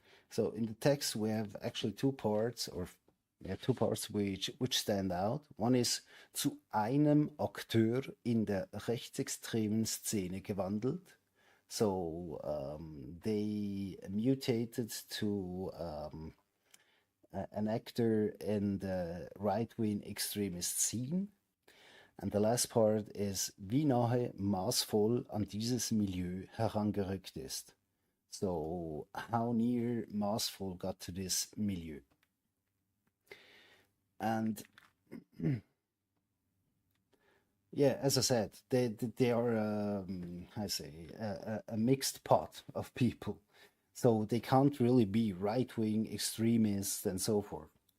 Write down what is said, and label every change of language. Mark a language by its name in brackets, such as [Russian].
[English] So in the text we have actually two parts, or yeah, two parts which stand out. One is [German] zu einem Akteur in der rechtsextremen Szene gewandelt. [English] So they mutated to an actor in the right-wing extremist scene. And the last part is, [German] wie nahe maßvoll an dieses Milieu herangerückt ist. [English] So how near maßvoll got to this milieu. And yeah, as I said, they are I say a mixed pot of people, so they can't really be right wing extremists and so forth.